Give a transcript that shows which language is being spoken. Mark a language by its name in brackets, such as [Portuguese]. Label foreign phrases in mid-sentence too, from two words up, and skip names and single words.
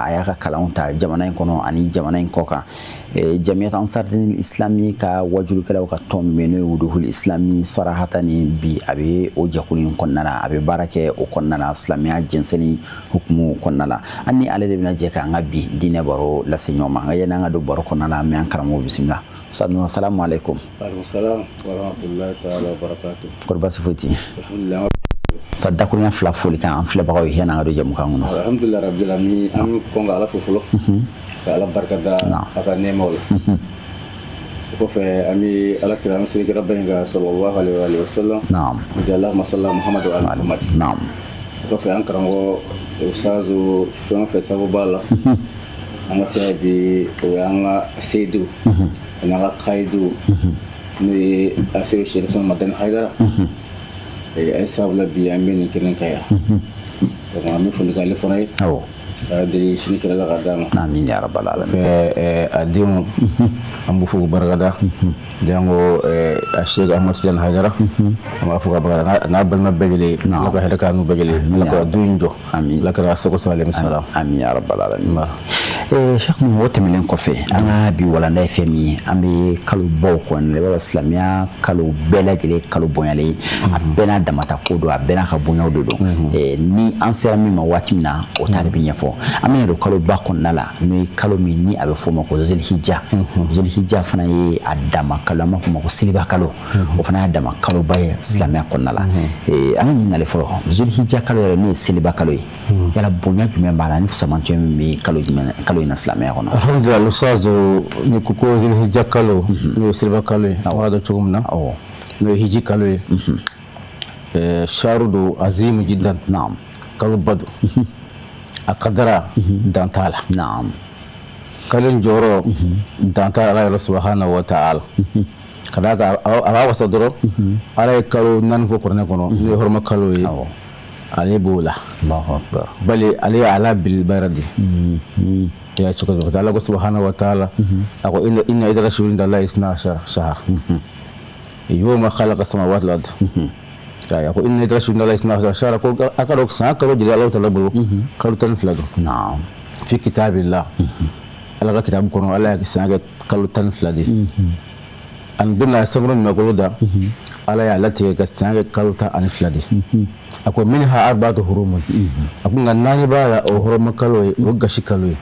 [Bambara] a y'a ka kalanw ta jamana in kɔnɔ ani jamana in kɔ kan Jamiyat Ansarudine Islami ka wajulukɛlaw ka tɔn min n'o ye Wuduhul Islami Sarahata ni bi a bɛ o jɛkulu in kɔnɔna la a bɛ baara kɛ o kɔnɔna la silamɛya jɛnsɛnni hukumu kɔnɔna la an ni ale de bɛna jɛ k'an ka bi diinɛ baro lase ɲɔgɔn ma nka yanni an ka don baro kɔnɔna la an bɛ an karamɔgɔ bisimila Sanu [Arabic] السلام عليكم. وعليكم السلام ورحمة الله تعالى وبركاته. [Bambara] Kɔri baasi foyi tɛ yen. Alhamdulillah. Sa dakuruɲa fila foli kan an filɛbagaw ye yanni an ka don jɛmukan kɔnɔ. [Arabic] الحمد لله رب العالمين [Bambara] an bɛ kɔn ka Ala fo fɔlɔ ka Ala barikada a ka nɛɛmaw la. O kɔfɛ an bɛ Ala kira an bɛ seli kira ba in kan [Arabic] صلى الله عليه وسلم. [Bambara] Naam. [Arabic] اللهم صل على محمد وعلى محمد. [Bambara] Naam. O kɔfɛ an karamɔgɔ Ustazu fɛn o fɛn sabu b'a la an ka se bi o y'an ka seyidu ani an ka kayidu n'o ye Asiru Sherif Madani Haidara a ye sabula bi an bɛ nin kɛnɛ kan yan donc an bɛ foli k'ale fana ye ka deli sini kɛlɛ ka d'a ma [Arabic] آمين يا رب العالمين [Bambara] fɛ a denw an b'u fo k'u barikada jango a Sheikh Ahmad Tidiane Haidara an b'a fo ka barikada n'a balima bɛɛ lajɛlen Ala ka hɛrɛ k'a n'u bɛɛ lajɛlen Ala ka du in jɔ Ala ka sago salim salam [Arabic] آمين يا رب العالمين [Bambara] Sheikh Nuhu o tɛmɛnen kɔfɛ an ka bi walanda ye fɛn min ye an bɛ kalo baw kɔnɔ i b'a dɔn silamɛya kalo bɛɛ lajɛlen kalo bonyalen a bɛɛ n'a damata ko don a bɛɛ n'a ka bonyaw de don ni an sera min ma waati min na o ta de bɛ ɲɛfɔ an bɛna don kalo ba kɔnɔna la n'o ye kalo min ni a bɛ fɔ o ma ko Zulhijja fana ye a dama kalo an b'a fɔ o ma ko seliba kalo o fana y'a dama kalo ba ye silamɛya kɔnɔna la an ka ɲininkali fɔlɔ Zulhijja kalo yɛrɛ min ye seliba kalo ye yala bonya jumɛn b'a la ni fusamantiya min bɛ kalo in na silamɛya kɔnɔ alhamdulillah Ustazu ni ko Zulhijja kalo n'o ye seliba kalo ye a b'a dɔn cogo min na n'o ye hiji kalo ye [Arabic] شهر ذو عظيم جدا [Bambara] naam kalo ba don a kadara dan t'a la naam kalo in jɔyɔrɔ dan t'a Ala yɛrɛ [Arabic] سبحانه وتعالى [Bambara] ka d'a kan a b'a wasa dɔrɔn Ala ye kalo naani fɔ kuranɛ kɔnɔ n'o ye hɔrɔma kalo ye ale b'o la bali ale ye ala bilibara de ya cogo dɔ Ala ko [Arabic] سبحانه وتعالى [Bambara] a ko [Arabic] إن عدة الشهور الله اثنا عشر شهرا يوم خلق السماوات والأرض يا [Bambara] ko [Arabic] إن عدة الشهور الله اثنا عشر شهرا [Bambara] ko a ka dɔn san kalo jeli Ala ta'ala bolo kalo 12 don naam [Arabic] في كتاب الله [Bambara] Ala ka kitabu kɔnɔ Ala ya san kɛ kalo 12 de an bɛna samuru nagolo da Ala y'a latigɛ ka san kɛ kalo 12 de a ko [Arabic] منها أربعة حرم [Bambara] a ko nka naani b'a la o hɔrɔma kalo ye o gasi kalo ye